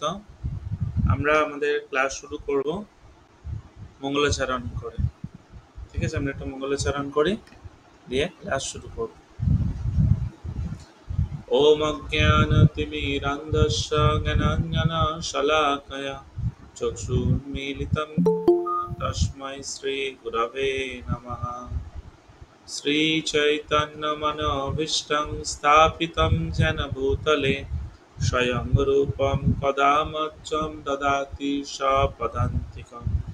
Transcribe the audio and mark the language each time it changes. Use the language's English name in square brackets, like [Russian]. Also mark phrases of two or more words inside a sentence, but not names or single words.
[Bangla] আমরা আমাদের ক্লাস শুরু করব মঙ্গলাচরণ করে। ঠিক আছে, আমরা একটু মঙ্গলাচরণ করি, দিয়ে ক্লাস শুরু করব। [Sanskrit] ওম অজ্ঞানতিমিরান্ধস্য জ্ঞানাঞ্জনা শলাকয়া চক্ষুর্মিলিতং তস্मै শ্রী গুরবে নমঃ। श्रीचैतन्यमनोभीष्टं स्थापितं येन भूतले स्वयं रूपं कदा मह्यं ददाति स्वपदान्तिकम्।